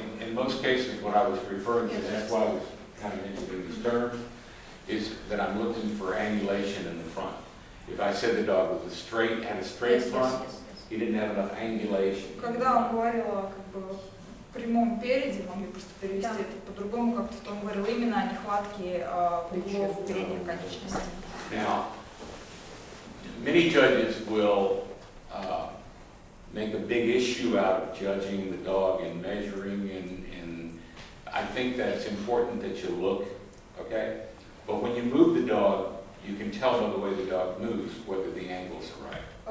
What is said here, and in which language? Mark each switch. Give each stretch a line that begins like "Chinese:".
English: In most cases, what I was referring to, that's why I was kind of interested in these terms, is that I'm looking for angulation in the front. If I said the dog was had a straight front, he didn't have enough angulation.
Russian: Когда он говорил о прямом переде, могли просто перевести это по-другому, как-то в том говорил именно о нехватке углов передних конечностей.
English: Now, many judges will make a big issue out of judging the dog and measuring, and I think that's important that you look, okay? But when you move the dog, you can tell by the way the dog moves whether the angles are right.